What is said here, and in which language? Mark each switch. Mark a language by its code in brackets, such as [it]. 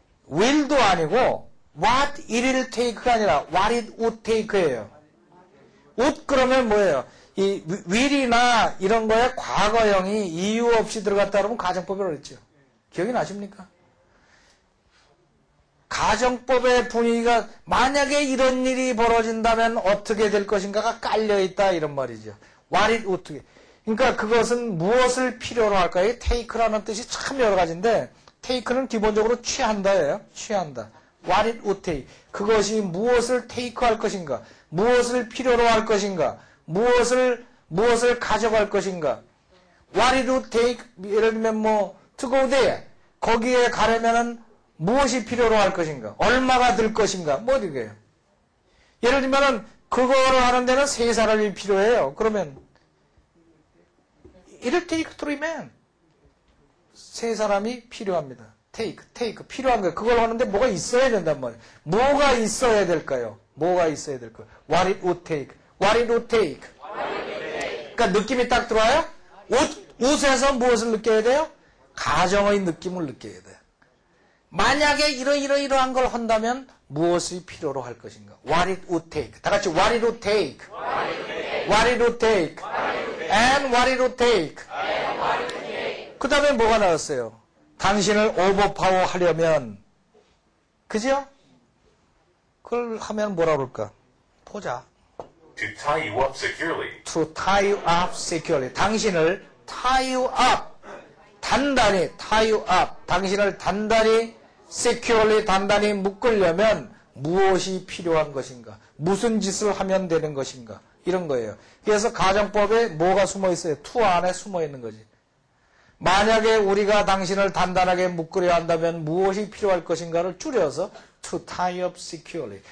[ko] will도 아니고 [en] what it will take [ko] 가 아니라 [en] what it would take [ko] 예요. would 그러면 뭐예요? 이 will이나 이런 거에 과거형이 이유 없이 들어갔다 그러면 가정법이라고 그랬죠. 기억이 나십니까? 가정법의 분위기가 만약에 이런 일이 벌어진다면 어떻게 될 것인가가 깔려있다 이런 말이죠. [en] What it would take. [ko] 그러니까 그것은 무엇을 필요로 할까요? take라는 뜻이 참 여러 가지인데 take는 기본적으로 취한다예요. 취한다. [en] What it would take. [ko] 그것이 무엇을 take할 것인가? 무엇을 필요로 할 것인가? 무엇을 가져갈 것인가? [en] What it would take. [ko] 예를 들면 [en] to go there. [ko] 거기에 가려면은 무엇이 필요로 할 것인가? 얼마가 들 것인가? 이게요. 예를 들면은 그거를 하는 데는 3사람이 필요해요. 그러면 [en] it'll take 3 men. [ko] 3사람이 필요합니다. take 필요한 거예요. 그걸 하는데 뭐가 있어야 된단 말이에요. 뭐가 있어야 될까요? 뭐가 있어야 될까요? [en] What it would take. What it would take. [ko] 그러니까 느낌이 딱 들어와요? 옷에서 무엇을 느껴야 돼요? 가정의 느낌을 느껴야 돼요. 만약에 이러이러한 걸 한다면 무엇이 필요로 할 것인가? [en] What it would take. [ko] 다 같이 [en] what it would take. What it would take. And what it would take. [ko] 그 다음에 뭐가 나왔어요? 당신을 오버파워 하려면, 그죠? 그걸 하면 뭐라 그럴까? 보자. [en] To tie you up securely. To tie you up securely. [ko] 당신을 [en] tie you up. [ko] 단단히 [en] tie you up. [ko] 당신을 단단히 securely 단단히 묶으려면 무엇이 필요한 것인가? 무슨 짓을 하면 되는 것인가? 이런 거예요. 그래서 가정법에 뭐가 숨어 있어요? to 안에 숨어 있는 거지. 만약에 우리가 당신을 단단하게 묶으려 한다면 무엇이 필요할 것인가를 줄여서 [en] to tie up securely.